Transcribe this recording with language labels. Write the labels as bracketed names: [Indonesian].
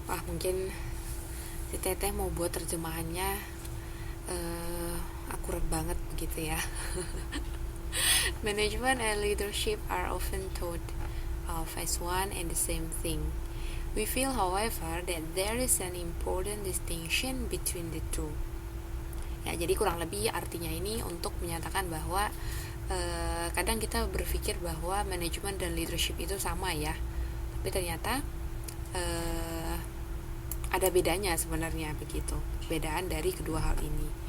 [Indonesian] Mungkin si Teteh mau buat terjemahannya akurat banget begitu ya. [English] Management and leadership are often thought of as one and the same thing. We feel, however, that there is an important distinction between the two. [Indonesian] Ya, jadi kurang lebih artinya ini untuk menyatakan bahwa kadang kita berpikir bahwa manajemen dan leadership itu sama ya, tapi ternyata ada bedanya sebenarnya begitu, perbedaan dari kedua hal ini.